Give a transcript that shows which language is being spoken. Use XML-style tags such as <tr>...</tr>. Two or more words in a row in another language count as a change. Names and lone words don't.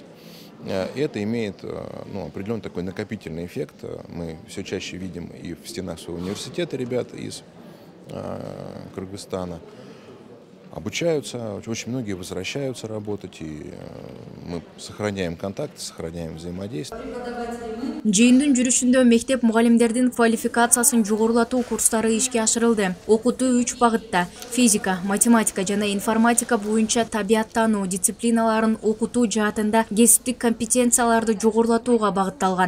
<ru>Это имеет определенный такой накопительный эффект. Мы все чаще видим и в стенах своего университета ребят из Кыргызстана. Обучаются, очень многие возвращаются работать, и мы сохраняем контакт, сохраняем взаимодействие.</ru> <ky>Жыйындын жүрүшүндө мектеп мугалимдердин квалификациясын жогорулатуу курстары ишке ашырылды. Окутуу 3 багытта: физика, математика жана информатика боюнча табияттануу дисциплиналарын окутуу жаатында кесиптик компетенцияларды жогорулатууга багытталган.</ky>